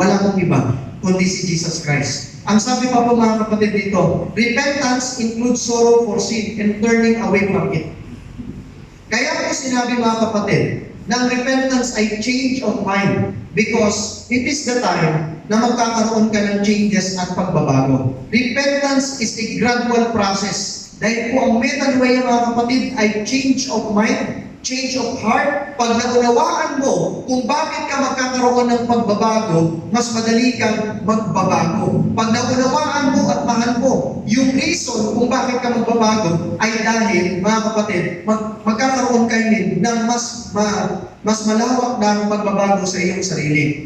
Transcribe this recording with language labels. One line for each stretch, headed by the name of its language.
Filipino: Wala kang iba, kundi si Jesus Christ. Ang sabi pa po mga kapatid dito,
English: repentance includes sorrow for sin and turning away from it.
Filipino: Kaya po sinabi mga kapatid, na ang repentance ay
English: change of mind because it is the time
Filipino: na magkakaroon ka ng changes at pagbabago.
English: Repentance is a gradual process.
Filipino: Dahil po ang method way mga kapatid ay
English: change of mind, change of heart.
Filipino: Pag naunawaan mo kung bakit ka magkakaroon ng pagbabago, mas madali kang magbabago. Pag naunawaan mo at mahal mo yung reason kung bakit ka magbabago ay dahil, mga kapatid, magkakaroon kayo ng mas malawak na pagbabago sa iyong sarili.